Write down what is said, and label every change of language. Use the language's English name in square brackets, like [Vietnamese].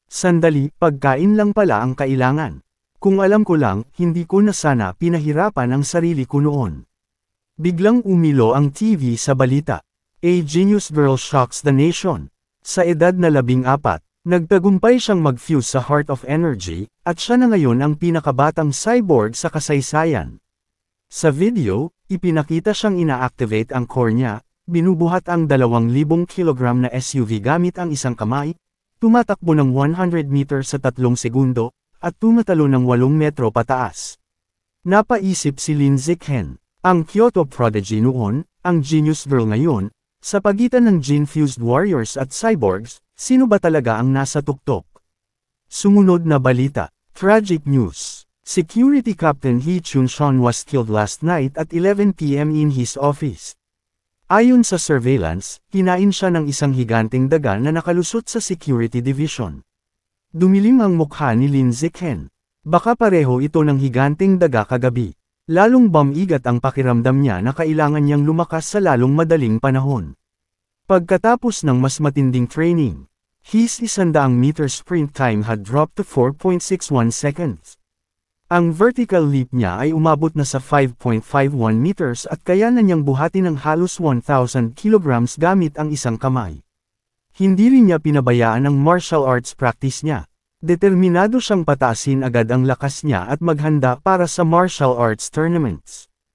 [Filipino] Sandali, pagkain lang pala ang kailangan. Kung alam ko lang, hindi ko na sana pinahirapan ang sarili ko noon. Biglang umilo ang TV sa balita. [English] A genius girl shocks the nation. [Filipino] Sa edad na 14, nagtagumpay siyang mag-fuse sa Heart of Energy, at siya na ngayon ang pinakabatang cyborg sa kasaysayan. Sa video, ipinakita siyang ina-activate ang core niya, binubuhat ang 2,000 kilogram na SUV gamit ang isang kamay, tumatakbo ng 100 meters sa 3 segundo, at tumatalo ng 8 metro pataas. Napaisip si Lin Zichen, ang Kyoto prodigy noon, ang genius girl ngayon, sa pagitan ng gene-fused warriors at cyborgs, sino ba talaga ang nasa tuktok? Sumunod na balita, tragic news. [English] Security Captain He Chun-shon was killed last night at 11 p.m. in his office. [Filipino] Ayon sa surveillance, kinain siya ng isang higanteng daga na nakalusot sa security division. Dumilim ang mukha ni Lin Zichen. Baka pareho ito ng higanteng daga kagabi. Lalong bamigat ang pakiramdam niya na kailangan niyang lumakas sa lalong madaling panahon. Pagkatapos ng mas matinding training, [English] his 100-meter sprint time had dropped to 4.61 seconds. [Filipino] Ang vertical leap niya ay umabot na sa 5.51 meters at kaya na niyang buhatin ng halos 1,000 kilograms gamit ang isang kamay. Hindi rin niya pinabayaan ang martial arts practice niya. Determinado siyang pataasin agad ang lakas niya at maghanda para sa martial arts tournaments.